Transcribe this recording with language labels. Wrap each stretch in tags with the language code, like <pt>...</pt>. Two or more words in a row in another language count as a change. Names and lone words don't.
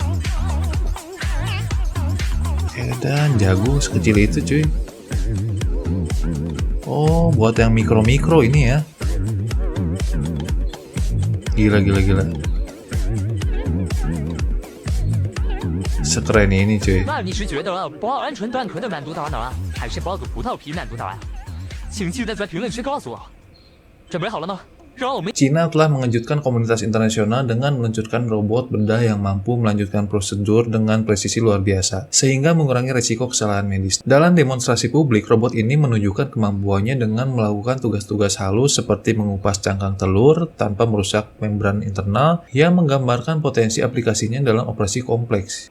<id>Edan, jago sekecil itu cuy. Oh, buat yang mikro-mikro ini ya. Gila. Sekeren ini cuy.</id> <zh>那你是觉得剥鹌鹑蛋壳的难度大呢，还是剥个葡萄皮难度大？请记得在评论区告诉我。准备好了吗？让我们</zh> <id>Cina telah mengejutkan komunitas internasional dengan meluncurkan robot bedah yang mampu melanjutkan prosedur dengan presisi luar biasa, sehingga mengurangi risiko kesalahan medis. Dalam demonstrasi publik, robot ini menunjukkan kemampuannya dengan melakukan tugas-tugas halus seperti mengupas cangkang telur tanpa merusak membran internal, yang menggambarkan potensi aplikasinya dalam operasi kompleks.</id>